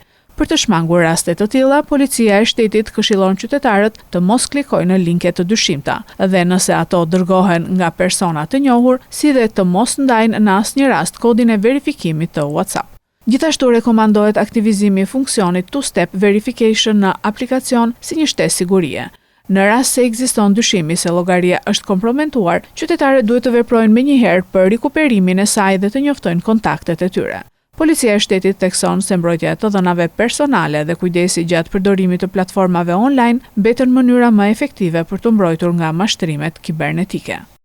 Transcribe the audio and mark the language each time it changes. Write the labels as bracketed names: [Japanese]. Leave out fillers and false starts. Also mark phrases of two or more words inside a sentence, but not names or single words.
[Albanian] Për të shmangur raste të tilla, policia e shtetit këshillon qytetarët të mos klikojnë në linke të dyshimta dhe nëse ato dërgohen nga persona të njohur, si dhe të mos ndajnë në asnjë rast kodin e verifikimit të WhatsApp. Gjithashtu rekomandohet aktivizimi i funksionit [English] two-step verification [Albanian] në aplikacion si një shtesë sigurie. Në rast se ekziston dyshimi se llogaria është komprometuar, qytetarët duhet të veprojnë menjëherë për rikuperimin e saj dhe të njoftojnë kontaktet e tyre. Policia e shtetit thekson se mbrojtja e të dhënave personale dhe kujdesi gjatë përdorimit të platformave online mbeten mënyra më efektive për të mbrojtur nga mashtrimet kibernetike.